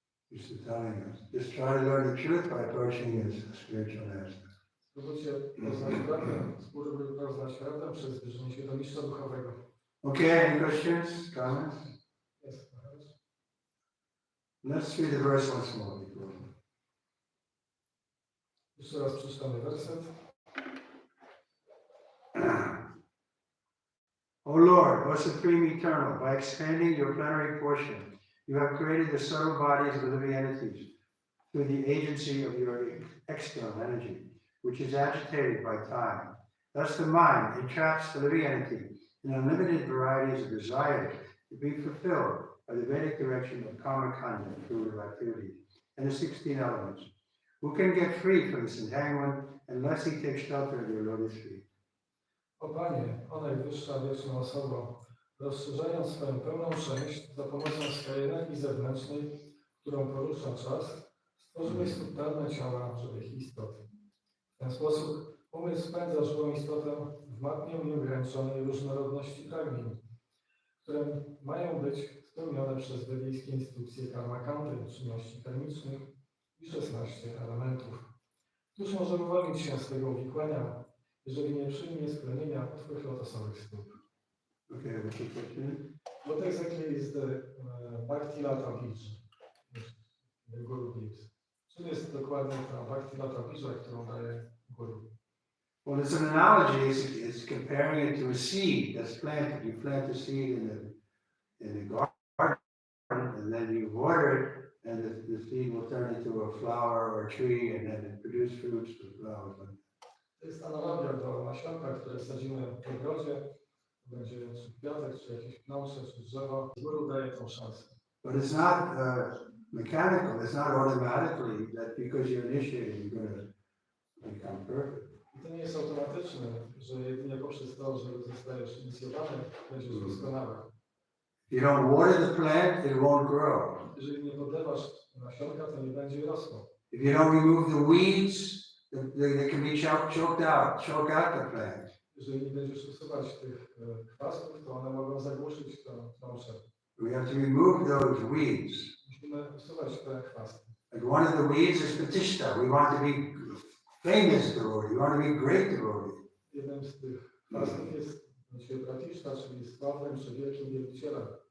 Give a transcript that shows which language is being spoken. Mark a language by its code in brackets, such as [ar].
[en] He's telling us, just try to learn the truth by approaching his spiritual master. [pl] Spróbujcie poznać prawdę, spróbuj poznać prawdę przez zbliżenie się do mistrza duchowego. [en] Okay, any questions, comments? [pl] Jest. [en] Let's read the verse once more before. [pl] Jeszcze raz przeczytamy werset. [en] O Lord, O Supreme Eternal, by expanding your plenary portion, you have created the subtle bodies of the living entities through the agency of your external energy, which is agitated by time. Thus the mind entraps the living entity in unlimited varieties of desires to be fulfilled by the Vedic direction of karma kanda, fruitive activities, and the 16 elements. Who can get free from this entanglement unless he takes shelter of your lotus feet? [pl] O Panie, o najwyższa wieczna osoba, rozszerzając swoją pełną część za pomocą swojej energii zewnętrznej, którą porusza czas, stworzyłeś subtelne ciała żywych istot. W ten sposób umysł spędza żywą istotę w matnie nieograniczonej różnorodności pragnień, które mają być spełnione przez wedyjskie instrukcje karmakandy, czynności karmicznych i 16 elementów. Któż może uwolnić się z tego uwikłania, jeżeli nie przyjmie splenienia Twych lotosowych stóp? [en] Okay, what's the question? What exactly is the Bhakti Lata Bij? The Guru gives. [pl] Czym jest dokładnie ta Bhakti Lata Bija, którą daje Guru? [en] Well, it's an analogy. It's comparing it to a seed that's planted. You plant a seed in the garden, and then you water it, and the seed will turn into a flower or a tree, and then it produce fruits and flowers. [pl] To jest analogia do nasionka, które sadzimy w ogrodzie. Będzie czy kwiatek, czy jakieś pnącze, czy drzewo. Guru daje tą szansę. [en] But it's not mechanical. It's not automatically that because you're initiated, you're going to become perfect. [pl] I to nie jest automatyczne, że jedynie poprzez to, że zostajesz inicjowany, będziesz doskonały. [en] If you don't water the plant, it won't grow. [pl] Jeżeli nie podlewasz nasionka, to nie będzie rosło. [en] If you don't remove the weeds, they can be choke out the plant. [pl] Jeżeli nie będziesz usuwać tych chwastów, to one mogą zagłuszyć tą rzecz. [en] We have to remove those weeds. [pl] Musimy usuwać te chwasty. [en] Like one of the weeds is Pratishta. We want to be famous devotee. We want to be great devotee. [pl] Jednym z tych chwastów jest Pratishta, czyli sławnym czy wielkim wielbicielem.